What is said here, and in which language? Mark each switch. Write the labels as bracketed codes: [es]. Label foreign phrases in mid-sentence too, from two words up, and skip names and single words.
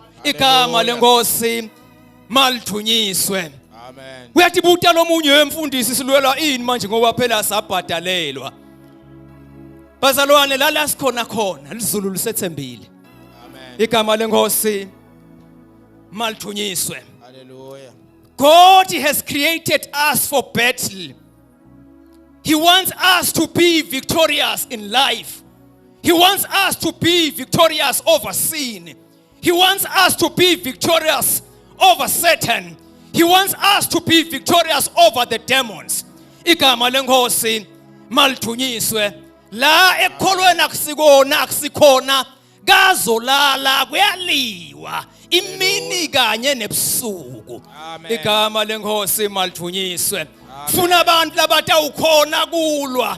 [ss] Igama lenkosi malthunyiswe. Amen. Uyatibuta lomunye wemfundisi silwela ini manje ngoba phela sabhadalelwa. Bazalwane lala sikhona khona lizulu lisethembile. Amen. Igama lenkosi malthunyiswe. Hallelujah. [en] God has created us for battle. He wants us to be victorious in life. He wants us to be victorious over sin. He wants us to be victorious over Satan. He wants us to be victorious over the demons. [ss] Igama lenkosi malthunyiswe. La ekholweni akusikhona kazolala kuyaliwa imini kanye nebusuku. Igama lenkosi malthunyiswe. Funa abantu labatawukhona kulwa.